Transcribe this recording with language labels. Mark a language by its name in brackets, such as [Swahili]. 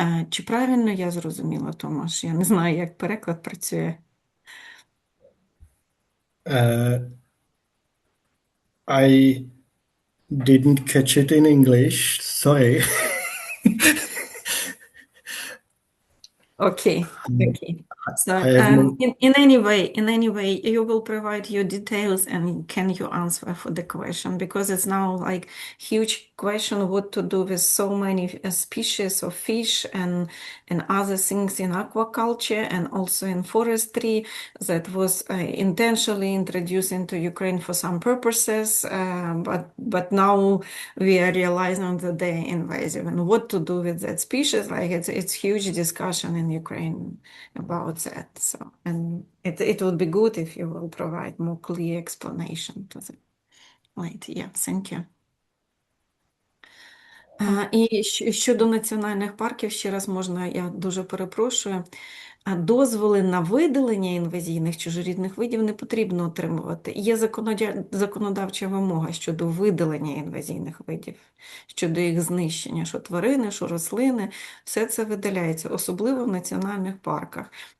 [Ukrainian] Чи правильно я зрозуміла, Томаш? Я не знаю, як переклад працює. [English] I didn't catch it in English, sorry. [Ukrainian] Окей. So [English] I have no- in any way, you will provide your details and can you answer for the question, because it's now like huge question what to do with so many species of fish and other things in aquaculture and also in forestry that was intentionally introduced into Ukraine for some purposes, but now we are realizing that they're invasive and what to do with that species. Like it's huge discussion in Ukraine about that. So, and it would be good if you will provide more clear explanation to them. Right, yeah, thank you. [Ukrainian] І щодо національних парків, ще раз можна, я дуже перепрошую, дозволи на видалення інвазійних чужорідних видів не потрібно отримувати. Є законодавча вимога щодо видалення інвазійних видів, щодо їх знищення, що тварини, що рослини, все це видаляється, особливо в національних парках.